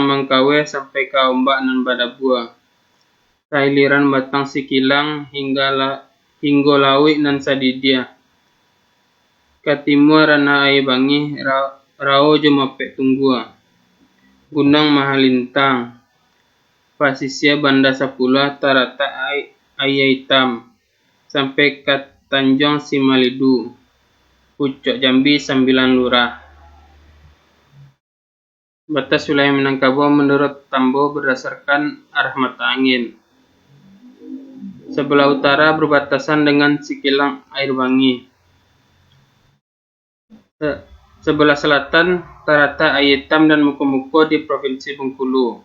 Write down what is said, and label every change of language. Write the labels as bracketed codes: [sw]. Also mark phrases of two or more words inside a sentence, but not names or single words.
[min] Mangkawe sampai ke Ombak nan Badabua, Sailiran Batang Sikilang hingga Lawi nan Sadidia, Katimua Rana Aibangi Rao Jumapek Tunggua, Gunung Mahalintang, Pasisia Banda Sapula Tarata Ayaitam, sampai ke Tanjung Simalidu, Pucuk Jambi 9 Lurah. [id] Batas wilayah Minangkabau menurut Tambo berdasarkan arah mata angin. Sebelah utara berbatasan dengan Sikilang Air Bangi. Sebelah selatan Tarata Ayaitam dan Muko-Muko di Provinsi Bengkulu.